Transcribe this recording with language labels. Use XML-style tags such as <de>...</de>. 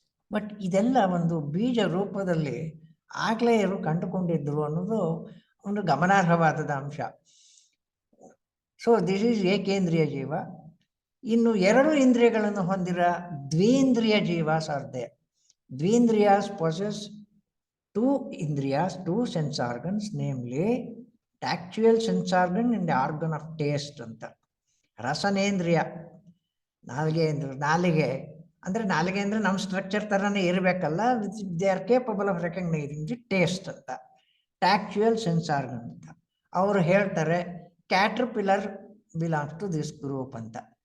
<kn>But ಇದೆಲ್ಲ ಒಂದು ಬೀಜ ರೂಪದಲ್ಲಿ ಆಗಲೇ ಇವರು ಕಂಡುಕೊಂಡಿದ್ದರು ಅನ್ನೋದು ಒಂದು ಗಮನಾರ್ಹವಾದ ಅಂಶ.</kn> <en>so this is</en> <kn>ಏಕೇಂದ್ರಿಯ ಜೀವ. ಇನ್ನು 2 ಇಂದ್ರಿಯಗಳನ್ನು ಹೊಂದಿರೋ ದ್ವಿಂದ್ರಿಯ ಜೀವಾಸ್</kn> <en>Are there. ದ್ವಿಂದ್ರಿಯಾಸ್ possess 2 indriyas, 2 sense organs, namely tactual sense organ and the organ of taste ಅಂತ.</en> <kn>ರಸನೇಂದ್ರಿಯ ನಾಲಿಗೆ ಅಂದರೆ ನಾಲಿಗೆ ಅಂದರೆ ನಮ್ಮ ಸ್ಟ್ರಕ್ಚರ್ ಥರನೇ ಇರಬೇಕಲ್ಲ,</kn> <en>they are capable of recognising the taste</en> <kn>ಅಂತ.</kn> <en>tactual sense organ</en> <kn>ಅಂತ ಅವರು ಹೇಳ್ತಾರೆ.</kn> <en>Caterpillar belongs to this group ಅಂತ.</en>